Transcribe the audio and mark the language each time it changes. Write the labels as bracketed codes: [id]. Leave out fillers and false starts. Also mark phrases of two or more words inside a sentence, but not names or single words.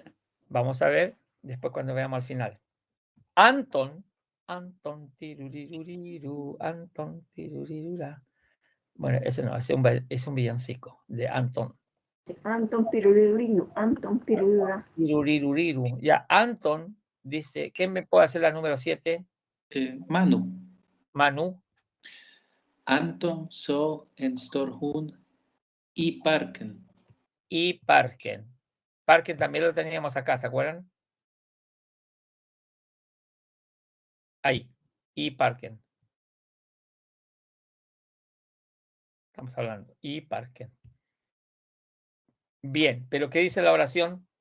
[es] Vamos a ver después cuando veamos al final. Anton tiruriruriru, Anton tirurirura. Bueno, ese no, es un villancico de Anton. Anton Pirulirino, Anton Pirulira. Tiruriruriru. Ya, Anton dice, ¿quién me puede hacer la número 7? Manu. Manu. [sv] Anton såg en stor hund i parken. [es] Y Parken. Parken también lo teníamos acá, ¿se acuerdan? Ahí. Y Parken. Estamos hablando. Y Parken. Bien, pero ¿qué dice la oración?